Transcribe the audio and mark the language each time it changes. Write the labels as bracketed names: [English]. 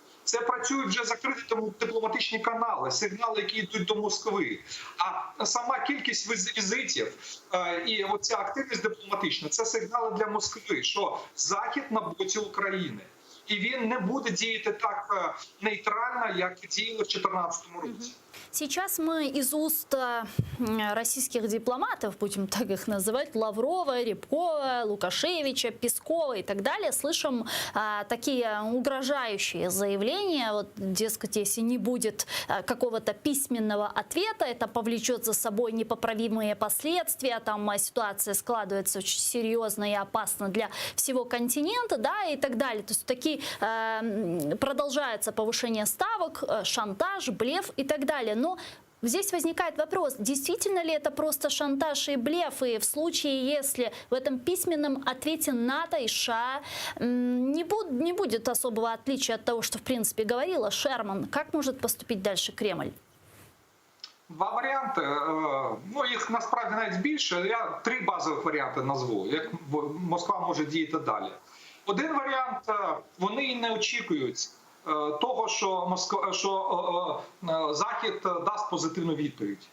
[Ukrainian] Це працюють вже закриті дипломатичні канали, сигнали, які йдуть до Москви. А сама кількість візитів і оця активність дипломатична – це сигнали для Москви, що Захід на боці України. І він не буде діяти так нейтрально, як діяли в 2014 році. [Russian] Сейчас мы из уст российских дипломатов, будем так их называть, Лаврова, Рябкова, Лукашевича, Пескова и так далее, слышим такие угрожающие заявления. Вот, дескать, если не будет какого-то письменного ответа, это повлечет за собой непоправимые последствия, там ситуация складывается очень серьезно и опасно для всего континента, да, и так далее. То есть такие продолжается повышение ставок, шантаж, блеф и так далее. Но здесь возникает вопрос, действительно ли это просто шантаж и блеф, и в случае, если в этом письменном ответе НАТО и США не будет особого отличия от того, что в принципе говорила Шерман, как может поступить дальше Кремль? [Ukrainian] Два варіанти, ну їх насправді навіть більше, я 3 базових варіанти назву, як Москва може діяти далі. Один варіант, вони і не очікують того, що Захід дасть позитивну відповідь.